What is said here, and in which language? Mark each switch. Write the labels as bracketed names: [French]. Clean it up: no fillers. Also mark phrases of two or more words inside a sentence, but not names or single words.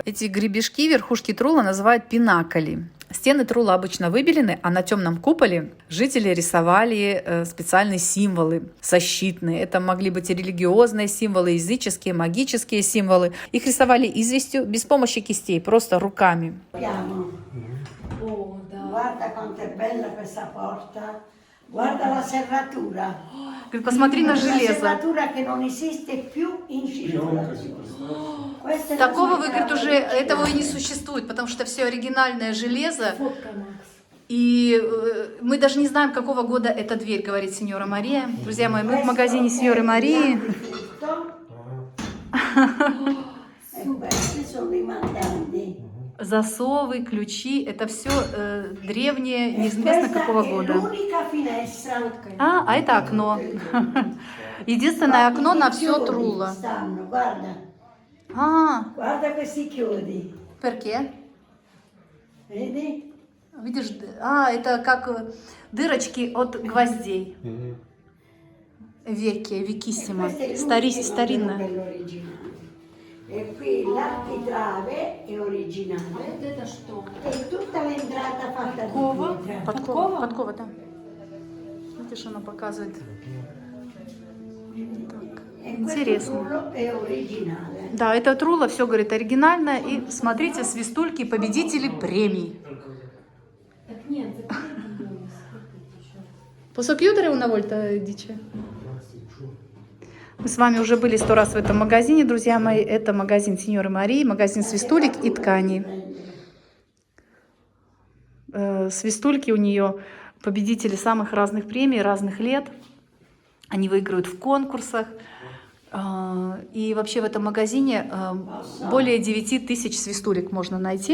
[Russian] Эти гребешки, верхушки трула, называют пинаколи. Стены трула обычно выбелены, а на темном куполе жители рисовали специальные символы защитные. Это могли быть и религиозные символы, языческие, магические символы. Их рисовали известью, без помощи кистей, просто руками. [Italian] Guarda quanto è bella questa porta. Guarda la serratura. [Russian] Говорит, посмотри на железо. [Italian] Serratura che non esiste più in circolazione. [Russian] Такого, вы, говорит, уже этого и не существует, потому что все оригинальное железо. И мы даже не знаем, какого года эта дверь, говорит сеньора Мария. Друзья мои, мы в магазине сеньоры Марии. Засовы, ключи, это все древнее, неизвестно какого года. А это окно. Единственное окно на все труло. [Italian] Guarda questi chiodi. Perché? Vedi? [Russian] Видишь, это как дырочки от гвоздей. [Italian] Vecchia, vecchissima, старинная. E qui l'architrave è originale. [Russian] Это что? [Italian] E tutta l'entrata fatta di pietra. [Russian] Подкова, да. Видишь, она показывает. Так, интересно. [Italian] È originale. [Russian] Да, это трула, все, говорит, оригинально. И смотрите, свистульки, победители премий. Так нет, [Italian] Posso chiudere una volta, dice? [Russian] Мы с вами уже были 100 раз в этом магазине, друзья мои. Это магазин сеньоры Марии, магазин свистулек и тканей. Свистульки у нее победители самых разных премий, разных лет. Они выигрывают в конкурсах. И вообще в этом магазине более 9000 свистулек можно найти.